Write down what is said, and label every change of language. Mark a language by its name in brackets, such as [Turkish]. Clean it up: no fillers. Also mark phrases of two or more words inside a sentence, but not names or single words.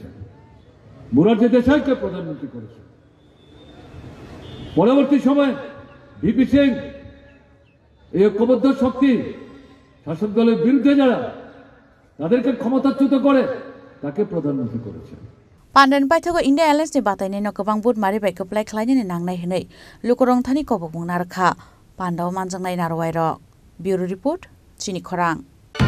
[Bangla] মোরারজি দেশাইকে প্রধানমন্ত্রী করেছে। পরবর্তী সময়ে ভিপি সিং এই ঐক্যবদ্ধ শক্তি শাসক দলের বিরুদ্ধে যারা তাদেরকে ক্ষমতাচ্যুত করে তাকে প্রধানমন্ত্রী করেছেন। [Kok Borok] Pandan paithago India Alliance ni batai no gobang bud mari bai koplai khlaini ni nangnai hinai lukorong thani kobok mung narkha pandao manjangnai narwai rok. [English] Bureau report [Kok Borok] Chini Khorang.